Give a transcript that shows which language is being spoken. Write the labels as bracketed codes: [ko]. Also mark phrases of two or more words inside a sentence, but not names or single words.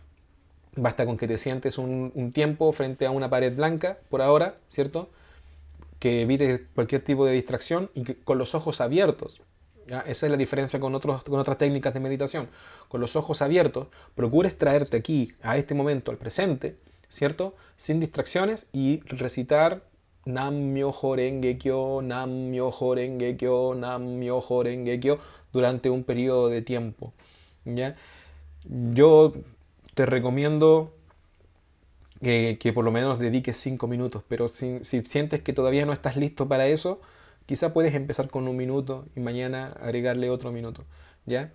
[es] Basta con que te sientes un tiempo frente a una pared blanca, por ahora, ¿cierto?, que evites cualquier tipo de distracción y con los ojos abiertos. ¿Ya? Esa es la diferencia con otras técnicas de meditación. Con los ojos abiertos, procures traerte aquí, a este momento, al presente, ¿cierto? Sin distracciones y recitar [ja] 南無妙法蓮華経, 南無妙法蓮華経, 南無妙法蓮華経 [es] durante un periodo de tiempo. ¿Ya? Yo te recomiendo que por lo menos dediques 5 minutos, pero si sientes que todavía no estás listo para eso, quizá puedes empezar con 1 minuto y mañana agregarle otro minuto, ¿ya?